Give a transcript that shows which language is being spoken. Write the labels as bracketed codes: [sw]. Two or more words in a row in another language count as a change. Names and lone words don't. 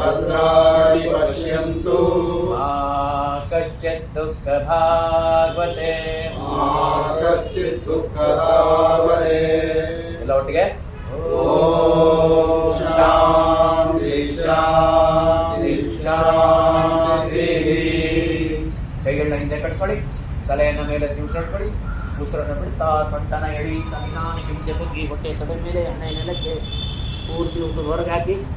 [sa] ಭದ್ರಾಣಿ ಪಶ್ಯಂತು ಮಾ ಕಶ್ಚಿತ್ ದುಃಖ ಭಾಗ್ವತೆ ಮಾ ಕಶ್ಚಿತ್ ದುಃಖದಾವರೆ. [kn] ಎಲ್ಲ ಒಟ್ಟಿಗೆ [sa] ಓಂ ಶಾಂತಿ ಶಾಂತಿ ಶಾಂತಿ. [kn] ಕೈಗಳನ್ನ ಹಿಂದೆ ಕಟ್ಕೊಳ್ಳಿ, ತಲೆಯನ್ನು ಮೇಲೆ ತಿಳ್ಸ್ಕೊಳ್ಳಿ, ಉಸಿರನ್ನು ಬಿಡ್ತಾ ಸೊಂಟನ ಎಳೀತಾ ನಿಧಾನಕ್ಕೆ ಹಿಂದೆ ಬಗ್ಗಿ ಹೊಟ್ಟೆ ತೊಡೆ ಮೇಲೆ ಹಣೆ ನೆಲಕ್ಕೆ ಪೂರ್ತಿ ಉಸಿರು ಹೊರಗೆ ಹಾಕಿ.